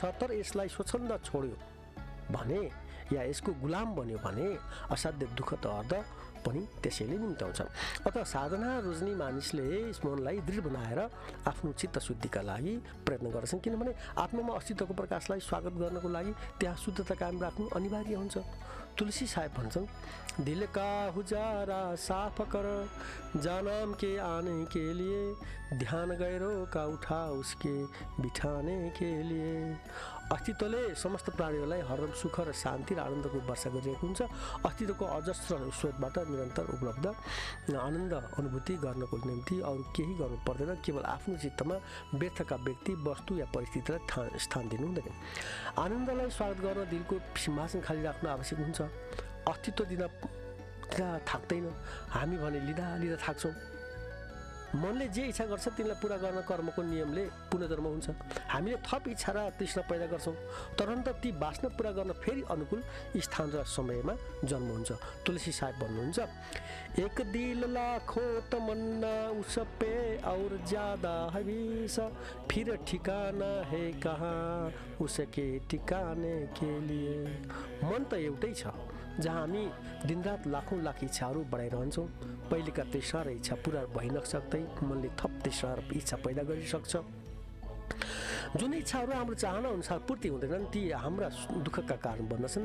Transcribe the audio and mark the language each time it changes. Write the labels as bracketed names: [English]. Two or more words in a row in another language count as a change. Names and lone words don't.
[Nepali] तर यसलाई स्वच्छन्द छोड्यो भने या यसको गुलाम बन्यो भने असाध्य दुःख दर्द पनि त्यसैले निम्त्याउँछ। अतः साधना रोज्ने मानिसले यस मनलाई दृढ बनाएर आफ्नो चित्त शुद्धिका लागि प्रयत्न गर्छन्, किनभने आत्मामा अस्तित्वको प्रकाशलाई स्वागत गर्नको लागि त्यहाँ शुद्धता कायम राख्नु अनिवार्य हुन्छ। तुलसी साहेब भन्छन्, [Hindi] दिल का हुजारा साफ कर, जानाम के आने के लिए, ध्यान गैरों का उठा उसके बिठाने के लिए। [Nepali] अस्तित्वले समस्त प्राणीहरूलाई हरदम सुख र शान्ति र आनन्दको वर्षा गरिरहेको हुन्छ। अस्तित्वको अजस्र स्रोतबाट निरन्तर उपलब्ध आनन्द अनुभूति गर्नको निम्ति अरू केही गर्नु पर्दैन। केवल आफ्नो चित्तमा व्यर्थका व्यक्ति, वस्तु या परिस्थितिलाई स्थान दिनु हुँदैन। आनन्दलाई स्वागत गर्न दिलको सिंहासन खाली राख्नु आवश्यक हुन्छ। अस्तित्व दिन थाक्दैन, हामी भने लिँदा लिँदा थाक्छौँ। मनले जे इच्छा गर्छ तिनलाई पुरा गर्न कर्मको नियमले पुनर्जन्म हुन्छ। हामीले थप इच्छा र तृष्णा पैदा गर्छौँ, तुरन्त ती वासना पुरा गर्न फेरि अनुकूल स्थान र समयमा जन्म हुन्छ। तुलसी साहेब भन्नुहुन्छ, [Hindi] एक दिल लाखों तमन्ना उस पे और ज्यादा है विष, फिर ठिकाना है कहाँ उसके ठिकाने के लिए। [Nepali] मन त एउटै छ, जहाँ हामी दिनरात लाखौँ लाख इच्छाहरू बढाइरहन्छौँ। पहिलेका तृष्णा र इच्छा पुरा भइ नसक्दै मनले थप तृष्णा र इच्छा पैदा गरिसक्छ। जुन इच्छाहरू हाम्रो चाहना अनुसार पूर्ति हुँदैनन् ती हाम्रा दुःखका कारण बन्दछन्।